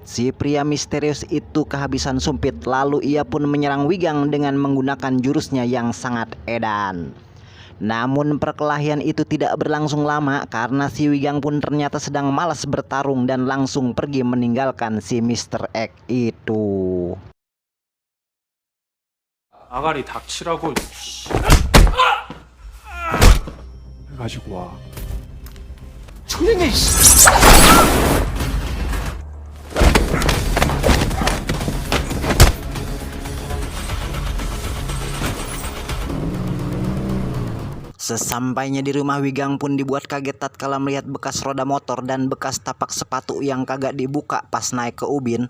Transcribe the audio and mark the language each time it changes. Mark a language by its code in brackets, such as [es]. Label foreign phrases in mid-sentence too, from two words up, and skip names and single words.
[id] Si pria misterius itu kehabisan sumpit, lalu ia pun menyerang Wigang dengan menggunakan jurusnya yang sangat edan. Namun perkelahian itu tidak berlangsung lama karena si Wigang pun ternyata sedang malas bertarung dan langsung pergi meninggalkan si Mr. X itu. [ko] 아가리 닥치라고. 가지고 와. [id] Sesampainya di rumah, Wigang pun dibuat kaget tatkala melihat bekas roda motor dan bekas tapak sepatu yang kagak dibuka pas naik ke ubin.